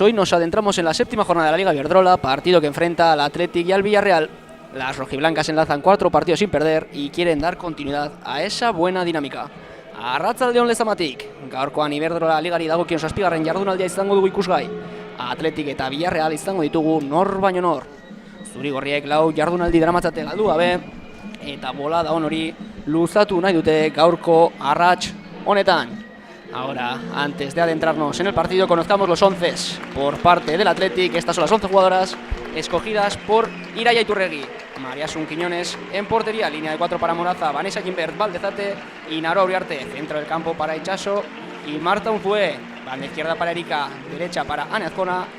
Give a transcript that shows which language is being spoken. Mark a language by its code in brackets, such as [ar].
[es] Hoy nos adentramos en la séptima jornada de la Liga Iberdrola, partido que enfrenta al Athletic y al Villarreal. Las rojiblancas enlazan 4 partidos sin perder y quieren dar continuidad a esa buena dinámica. [eu] Arratsaldeon lezamatik, gaurkoan Iberdrola ligari dagokion 7. jardunaldia izango dugu ikusgai. Athletic eta Villarreal izango ditugu nor baino nor. Zurigorriek 4 jardunaldi daramatzate galdu gabe eta bolada on hori luzatu nahi dute gaurko arrats honetan. [es] Ahora, antes de adentrarnos en el partido, conozcamos los 11 por parte del Athletic. Estas son las 11 jugadoras escogidas por Irai Iturregui. María Asun Quiñones en portería, línea de 4 para Moraza, Vanessa Gimbert, Valdezate y Naro Uriarte. Centro del campo para Itxaso y Marta Unzué. Banda izquierda para Erika, derecha para Ane Azcona.